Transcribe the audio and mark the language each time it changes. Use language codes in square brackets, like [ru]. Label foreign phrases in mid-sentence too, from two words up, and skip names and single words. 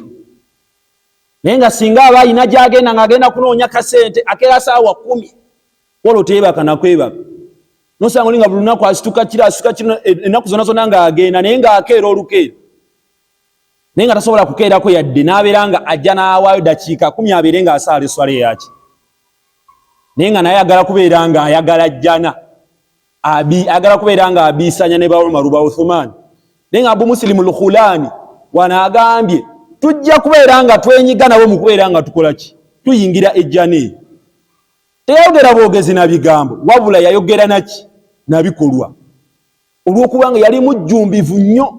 [lg] Naye nga singa aba alina gy'agenda ng'agenda kunoonya kasente akeera saawa 10 wolo teebaka nakwebaka, nosanga oli nga buli lunaku asituka kino ennaku zonna zonna ng'agenda, naye ng'akeera olukeera, naye nga tasobola kukeerako yadde, n'abeera nga ajja n'awaayo dakiika 10 abeere ng'asaala eswala eyaki. Naye nga naye ayagala kubeera nga ayagala jjana, ayagala kubeera nga abiisanya ne ba Umar ba Uthman. Naye nga Abu Muslim al-Khulani wanaagambye tujja kubeera nga twenyiga nabo mu kubeera nga tukola ki, tuyingira ejjana eyo. Teyayogera bwogezi na bigambo, wabula yayogera naki na bikolwa, olw'okuba nga yali mujjumbivu nnyo.